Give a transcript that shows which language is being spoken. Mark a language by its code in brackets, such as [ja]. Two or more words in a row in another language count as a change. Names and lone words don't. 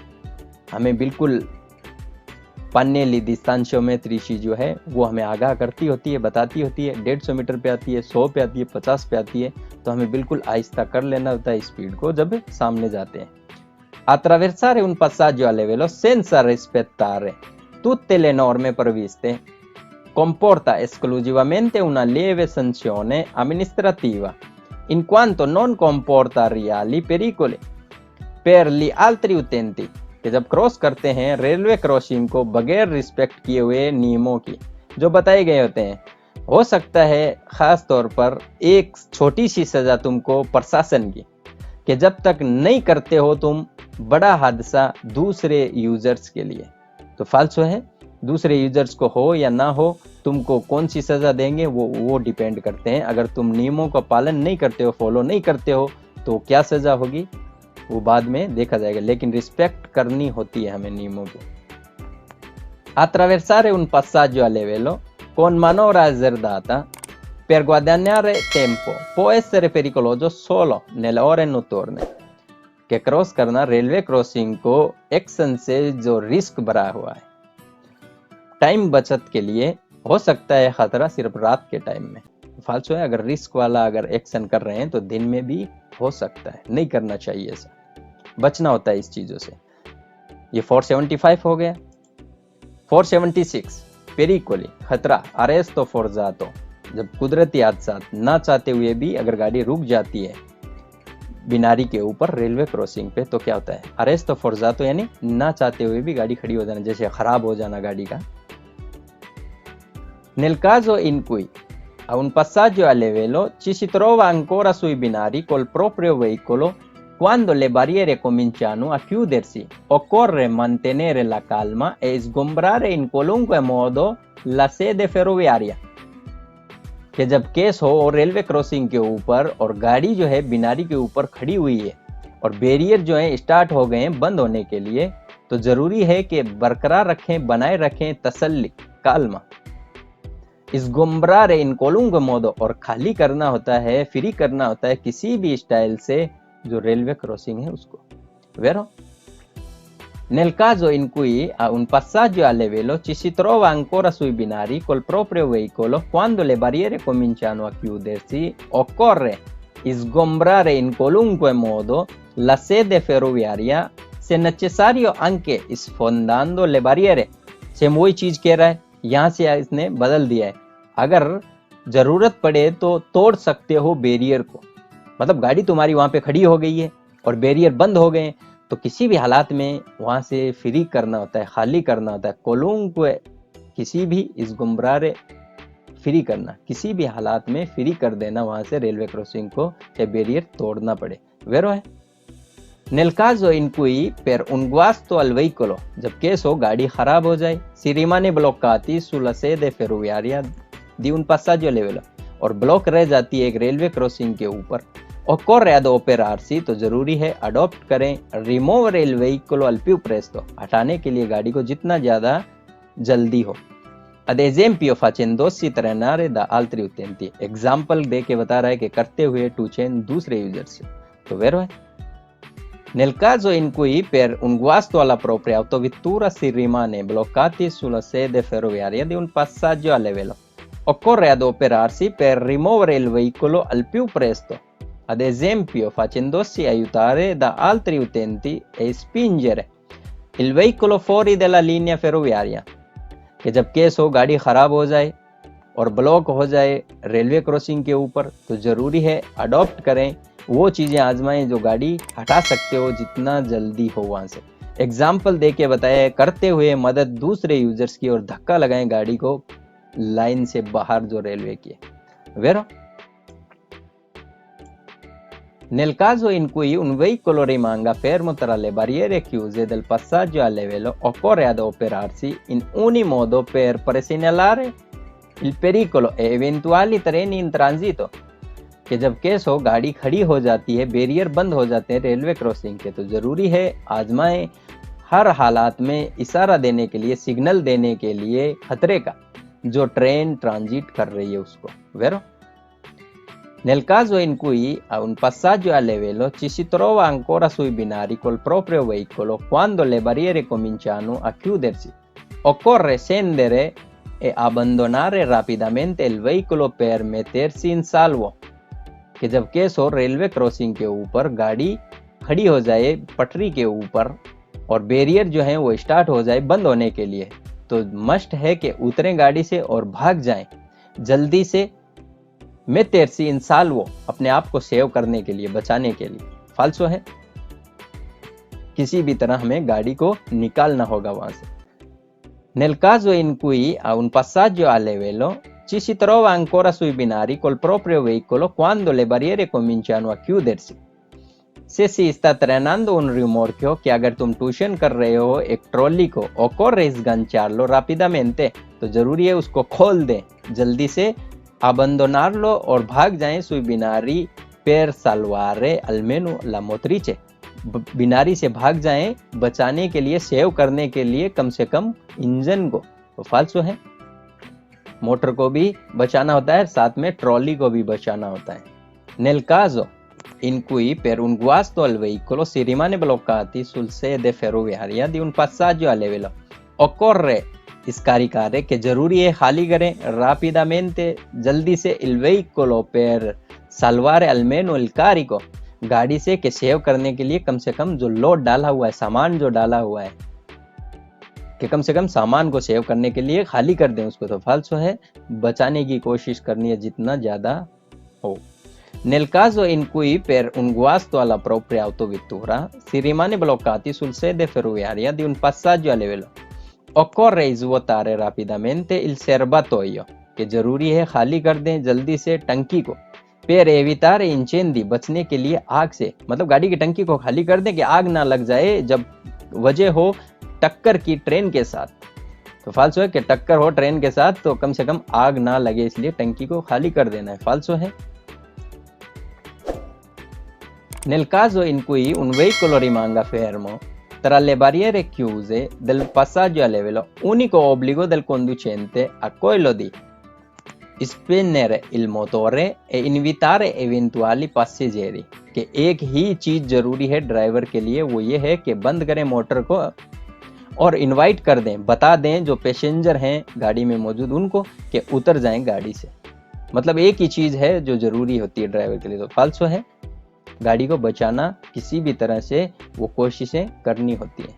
[hi] हमें बिल्कुल पान्नेली डिस्टेंशियोमेट्री जो है वो हमें आगाह करती होती है, बताती होती है 150 मीटर पे आती है, 100 पे आती है, 50 पे आती है, तो हमें बिल्कुल आहिस्ता कर लेना होता है स्पीड को जब सामने जाते हैं। [it] Attraversare un passaggio a livello senza rispettare tutte le norme previste comporta esclusivamente una lieve sanzione amministrativa in quanto non comporta reali pericoli per gli altri utenti। [hi] कि जब क्रॉस करते हैं रेलवे क्रॉसिंग को बगैर रिस्पेक्ट किए हुए नियमों की जो बताए गए होते हैं, हो सकता है ख़ास तौर पर एक छोटी सी सज़ा तुमको प्रशासन की, कि जब तक नहीं करते हो तुम बड़ा हादसा दूसरे यूज़र्स के लिए। तो फाल्सो है, दूसरे यूज़र्स को हो या ना हो तुमको कौन सी सज़ा देंगे वो डिपेंड करते हैं। अगर तुम नियमों का पालन नहीं करते हो, फॉलो नहीं करते हो, तो क्या सज़ा होगी वो बाद में देखा जाएगा, लेकिन रिस्पेक्ट करनी होती है हमें नियमों की। [it] Attraversare un passaggio a livello con manovra azzardata per guadagnare tempo può essere pericoloso solo nelle ore notturne। [hi] के क्रॉस करना रेलवे क्रॉसिंग को एक्शन से जो रिस्क भरा हुआ है टाइम बचत के लिए हो सकता है खतरा सिर्फ रात के टाइम में। फाल्सो है, अगर रिस्क वाला अगर एक्शन कर रहे हैं तो दिन में भी हो सकता है, नहीं करना चाहिए ऐसा, बचना होता है इस चीज़ों से। ये 475 हो गया। 476 पेरिकोली, खतरा, [it] arresto forzato, [hi] जब कुदरती हादसा ना चाहते हुए भी अगर गाड़ी रुक जाती है बिनारी के ऊपर रेलवे क्रॉसिंग पे, तो क्या होता है, [it] arresto forzato [hi] यानी ना चाहते हुए भी गाड़ी खड़ी हो जाना, जैसे खराब हो जाना गाड़ी का। [it] Nel caso in cui a un passaggio a livello ci si trova ancora sui binari col proprio veicolo, quando le barriere cominciano a chiudersi, occorre mantenere la calma e sgombrare in qualunque modo la sede ferroviaria। [hi] कि जब केस हो और रेलवे क्रॉसिंग के ऊपर और गाड़ी जो है बिनारी के ऊपर खड़ी हुई है और बैरियर जो है स्टार्ट हो गए हैं बंद होने के लिए, तो जरूरी है कि बरकरार रखें, बनाए रखें तसल्ली, काल्मा। इस गुमरार [it] in qualunque modo, [hi] और खाली करना होता है, फ्री करना होता है किसी भी स्टाइल से जो रेलवे क्रॉसिंग है उसको। [it] Vero? Nel caso in cui a un passaggio a livello ci si trova ancora sui binari col proprio veicolo, quando le barriere cominciano a chiudersi, occorre sgombrare in qualunque modo la sede ferroviaria, se necessario anche sfondando le barriere। [hi] सेम वही चीज कह रहा है, यहाँ से इसने बदल दिया है, अगर जरूरत पड़े तो तोड़ सकते हो बैरियर को। मतलब गाड़ी तुम्हारी वहां पे खड़ी हो गई है और बैरियर बंद हो गए, तो किसी भी हालात में वहां से फ्री करना होता है, खाली करना होता है, कोलों को किसी भी इस गुमरारे फ्री करना, किसी भी हालात में फ्री कर देना वहां से रेलवे क्रॉसिंग को, चाहे बैरियर तोड़ना पड़े। [it] वेरो है। Nel caso in cui per un guasto al veicolo, [hi] जब केस हो गाड़ी खराब हो जाए, [it] si rimane bloccati sulla sede ferroviaria di un passaggio a livello, [hi] और ब्लॉक रह जाती है एक रेलवे क्रॉसिंग के ऊपर, [it] occorre adoperarsi, [hi] तो जरूरी है अडॉप्ट करें, [it] rimuovere il veicolo al più presto, [hi] हटाने के लिए गाड़ी को जितना ज्यादा जल्दी हो। [it] ad esempio facendosi trainare da altri utenti, [hi] एग्जाम्पल दे के बता रहा है कि करते हुए टू चेन दूसरे यूजर से। तो वेरो है। [it] Nel caso in cui per un guasto alla propria autovettura si rimane bloccati sulla sede ferroviaria di un passaggio a livello, occorre adoperarsi per rimuovere il veicolo al più presto, ad esempio facendosi aiutare da altri utenti e spingere il veicolo fuori dalla linea ferroviaria। [hi] कि जब केस हो गाड़ी खराब हो जाए और ब्लॉक हो जाए रेलवे क्रॉसिंग के ऊपर, तो जरूरी है अडॉप्ट करें, वो चीजें आजमाएं जो गाड़ी हटा सकते हो जितना जल्दी हो वहां से। एग्जाम्पल दे के बताया, करते हुए मदद दूसरे यूजर्स की और धक्का लगाएं गाड़ी को लाइन से बाहर जो रेलवे की है। [it] वेरो? Nel caso in cui un veicolo rimanga fermo tra le barriere chiuse del passaggio a livello, occorre adoperarsi in ogni modo per presegnalare il pericolo e eventuali treni in transito। [hi] कि जब केस हो गाड़ी खड़ी हो जाती है, बैरियर बंद हो जाते हैं रेलवे क्रॉसिंग के, तो जरूरी है आजमाएं हर हालात में इशारा देने के लिए, सिग्नल देने के लिए खतरे का, जो ट्रेन ट्रांजिट कर रही है उसको। [it] वेरो? Nel caso in cui a un passaggio a livello ci si trova ancora sui binari col proprio veicolo, quando le barriere cominciano a chiudersi, occorre scendere e abbandonare rapidamente il veicolo per mettersi in salvo। [hi] कि जब केस हो रेलवे क्रॉसिंग के ऊपर गाड़ी खड़ी हो जाए पटरी के ऊपर और बैरियर जो है वो स्टार्ट हो जाए बंद होने के लिए, तो मस्ट है कि उतरें गाड़ी से और भाग जाएं जल्दी से। [it] mettersi in salvo, [hi] अपने आप को सेव करने के लिए, बचाने के लिए। फाल्सो है, किसी भी तरह हमें गाड़ी को निकालना होगा वहां से। [it] Nel caso in cui a un passaggio a livello ci si trova ancora sui binari col proprio veicolo quando le barriere cominciano a chiudersi, se si sta trainando un rimorchio, [hi] कि अगर तुम ट्यूशन कर रहे हो एक ट्रॉली को, [it] occorre sganciarlo rapidamente, [hi] तो जरूरी है उसको खोल दें जल्दी से, abbandonarlo, और भाग जाएं [it] sui binari per salvare almeno la motrice, [hi] बिनारी से भाग जाएं बचाने के लिए, सेव करने के लिए कम से कम इंजन को। तो फाल्सो है, मोटर को भी बचाना होता है, साथ में ट्रॉली को भी बचाना होता है। [it] Nel caso in cui per un guasto al veicolo si rimane bloccati sul sede ferroviaria di un passaggio a livello, occorre scaricare, che [hi] जरूरी है खाली करें [it] rapidamente, [hi] जल्दी से [it] il veicolo per salvare almeno il carico, [hi] गाड़ी से कि सेव करने के लिए कम से कम जो लोड डाला हुआ है, सामान जो डाला हुआ है, कि कम से कम सामान को सेव करने के लिए खाली कर दें उसको, तो फाल्सो है, बचाने की कोशिश करनी है जितना ज़्यादा हो। [it] Nel caso in cui per un guasto alla propria autovettura si rimane bloccati sul sede ferroviaria di un passaggio a livello, occorre svuotare rapidamente il serbatoio, [hi] कि जरूरी है खाली कर दें जल्दी से टंकी को, [it] per evitare incendi, [hi] बचने के लिए आग से, मतलब गाड़ी की टंकी को खाली कर दें कि आग ना लग जाए जब वजह हो टक्कर की ट्रेन के साथ। तो फाल्सो है कि टक्कर हो ट्रेन के साथ तो कम से कम आग ना लगे, इसलिए टंकी को खाली कर देना है, फाल्सो है। [it] Nel caso in cui un veicolo rimanga fermo tra le barriere chiuse del passaggio a livello, unico obbligo del conducente a quello di spegnere il motore e invitare eventuali passeggeri, [hi] कि एक ही चीज जरूरी है ड्राइवर के लिए, वो ये है कि बंद करें मोटर को और इनवाइट कर दें, बता दें जो पैसेंजर हैं गाड़ी में मौजूद उनको कि उतर जाएं गाड़ी से। मतलब एक ही चीज है जो जरूरी होती है ड्राइवर के लिए, तो फाल्सो है, गाड़ी को बचाना किसी भी तरह से वो कोशिशें करनी होती है।